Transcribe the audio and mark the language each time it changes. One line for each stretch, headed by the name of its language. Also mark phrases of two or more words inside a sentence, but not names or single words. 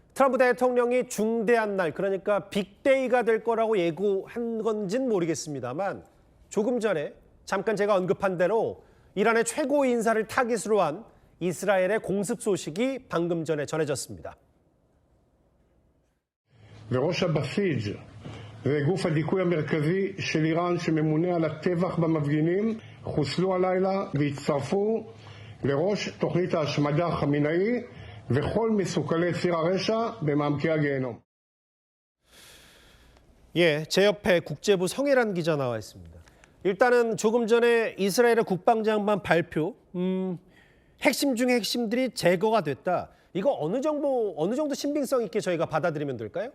Korean: 트럼프 대통령이 중대한 날, 그러니까 빅데이가 될 거라고 예고한 건지는 모르겠습니다만 조금 전에 잠깐 제가 언급한 대로 이란의 최고 인사를 타깃으로 한 이스라엘의 공습 소식이 방금 전에 전해졌습니다.
Hebrew: וראש הבסיג' זה גוף הדיכוי המרכזי של איראן שממונה על הטבח במפגינים, חוסלו הלילה והצטרפו לראש תוכנית ההשמדה החמינאי וכל מסוכלי ציר הרשע במעמקי הגיהנום.
Korean: 예, 제 옆에 국제부 성혜란 기자 나와 있습니다. 일단은 조금 전에 이스라엘의 국방장관 발표, 핵심 중에 핵심들이 제거가 됐다. 이거 어느 정도 신빙성 있게 저희가 받아들이면 될까요?